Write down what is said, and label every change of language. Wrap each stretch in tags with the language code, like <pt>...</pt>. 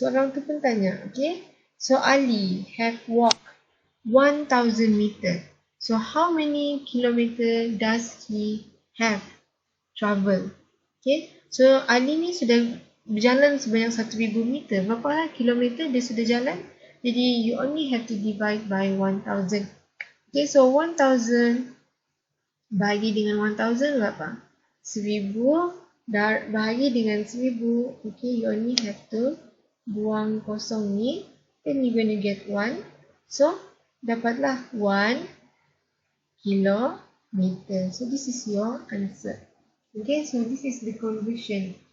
<en>So</en> <ms>orang tu pun tanya,</ms> <en>okay, so Ali have walked 1000 meter. So how many kilometer does he have travel?</en> <ms>Okay, so Ali ni sudah berjalan sebanyak 1000 meter. Berapa kilometer dia sudah jalan? Jadi</ms> <en>you only have to divide by 1000.</en> <ms>Okay, so 1000 bahagi dengan 1000 berapa? 1000 bahagi dengan 1000.</ms> <en>Okay, you only have to</en> <ms>buang kosong ni.</ms> <en>Then you're going to get 1. So,</en> <ms>dapatlah 1 kilometer.</ms> <en>So, this is your answer. Okay, so this is the conversion.</en>